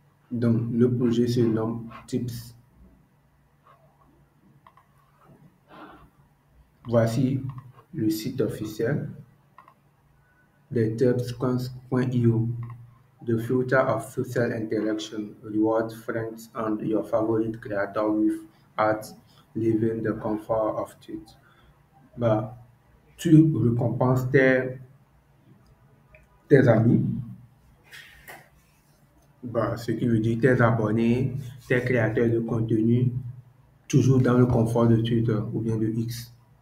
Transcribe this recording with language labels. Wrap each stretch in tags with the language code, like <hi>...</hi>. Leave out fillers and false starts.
<fr>Donc, le projet se nomme Tips. Voici le site officiel de tips.io.</fr> <en>The future of social interaction. Reward friends and your favorite creator with art, living the comfort of tweet.</en> <fr>Bah, tu récompenses tes amis, bah, ce qui veut dire tes abonnés, tes créateurs de contenu, toujours dans le confort de Twitter ou bien de X.</fr>